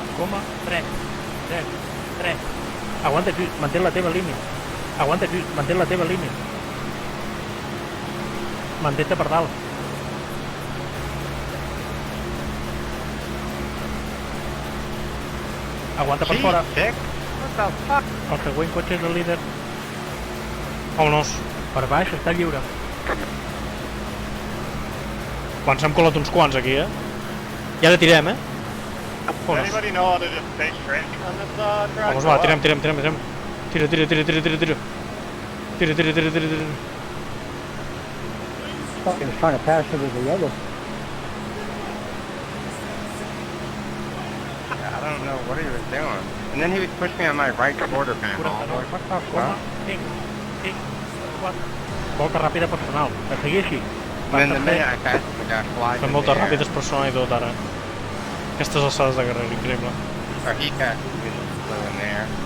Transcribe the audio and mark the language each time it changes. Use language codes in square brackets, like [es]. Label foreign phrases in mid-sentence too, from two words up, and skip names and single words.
[ca] 3, 3, 3. Aguanta aquí, mantén la teva línia. Aguanta aquí, mantén la teva línia. Mantén-te per dalt. Aguanta per fora. [en] Dick, what the fuck? [ca] El següent cotxe és el líder. [es] Vámonos. [ca] Per baix està lliure. Quan s'hem colat uns quants aquí, eh? Ja la tirem, eh? [en] Does [es] Vámonos. [en] anybody know how to just stay straight on this track? [es] Vamos, [ca] va, tirem. Tira. Tira. [en] Fucking trying to pass over the yellow. I don't know what he was doing. And then he would push me on my right quarter panel. [ca] 49, [en] What the fuck? [ca] 5, 5, 4. Volta ràpida personal. A seguir així. [en] And then the minute I passed him, the guy flies [ca] Fem [en] in [ca] moltes [en] the air. [ca] ràpides personal i tot ara. Aquestes alçades de carrera, increïble. [en] Or he passed me and flew in there.